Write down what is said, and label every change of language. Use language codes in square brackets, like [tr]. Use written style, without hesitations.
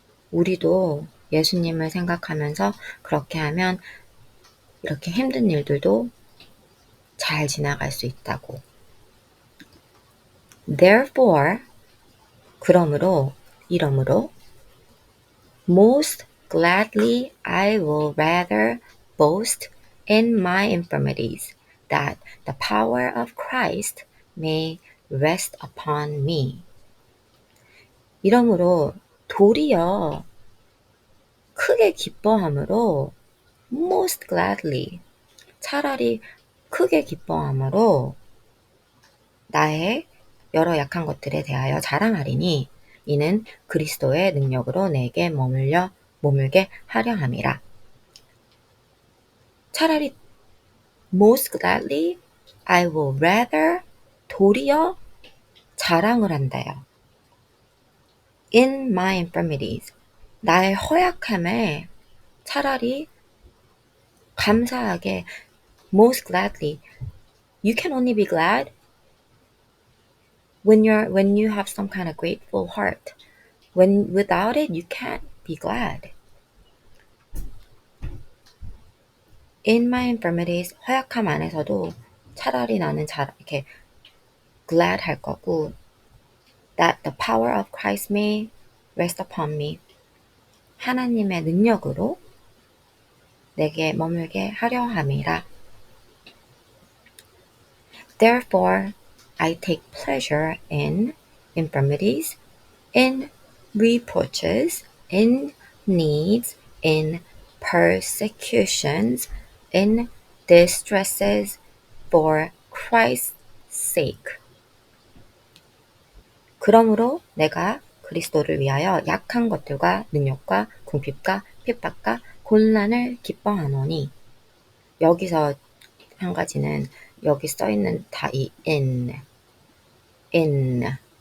[ko] 우리도 예수님을 생각하면서 그렇게 하면 이렇게 힘든 일들도 잘 지나갈 수 있다고. [en] Therefore, [ko] 그러므로, 이러므로 [en] most gladly I will rather boast in my infirmities, that the power of Christ may rest upon me. [ko] 이러므로 도리어 크게 기뻐함으로 [en] most gladly [ko] 차라리 크게 기뻐함으로 나의 여러 약한 것들에 대하여 자랑하리니 이는 그리스도의 능력으로 내게 머물게 하려 함이라. [en] 차라리 most gladly I will rather [ko] 도리어 자랑을 한다요. [en] In my infirmities [ko] 나의 허약함에 차라리 감사하게 [en] most gladly you can only be glad when you have some kind of grateful heart. When without it you can't be glad. In my infirmities [ko] 허약함 안에서도 차라리 나는 이렇게 [en] glad 할 거고 that the power of Christ may rest upon me. [ko] 하나님의 능력으로 내게 머물게 하려 함이라. [en] Therefore, I take pleasure in infirmities, in reproaches, in needs, in persecutions, in distresses, for Christ's sake. [ko] 그러므로 내가 그리스도를 위하여 약한 것들과 능력과 궁핍과 핍박과 곤란을 기뻐하노니 여기서 한 가지는 여기 써있는 다 이 in 이렇게